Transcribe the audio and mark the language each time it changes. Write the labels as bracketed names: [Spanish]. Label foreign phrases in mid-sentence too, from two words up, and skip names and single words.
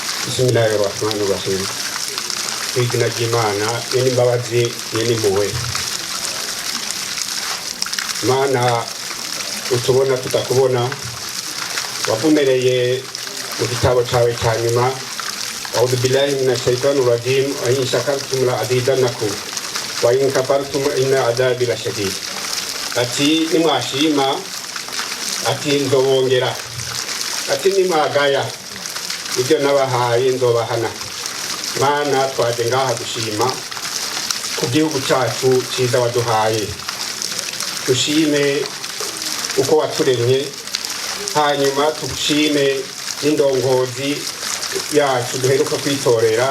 [Arabic] بسم الله الرحمن الرحيم. [Rundi] Kwizina ry'Imana n'imbabazi n'impuhwe. Mana utubona tutakubona wavumereye mu gitabo cyawe cya nyuma. [Arabic] أعوذ بالله من الشيطان الرجيم. وإن شكرتم لأزيدنكم وإن كفرتم إن عذابي لشديد. [Rundi] Ati nimwashima ati ndobongera, ati nimwagaya ibyo nabahaye ndobahana. Mana twaje ngaha dushima ku gihugu cyacu cyiza waduhaye, dushime uko waturemye, hanyuma tugushime n'indongozi yacu duheruka kwitorera.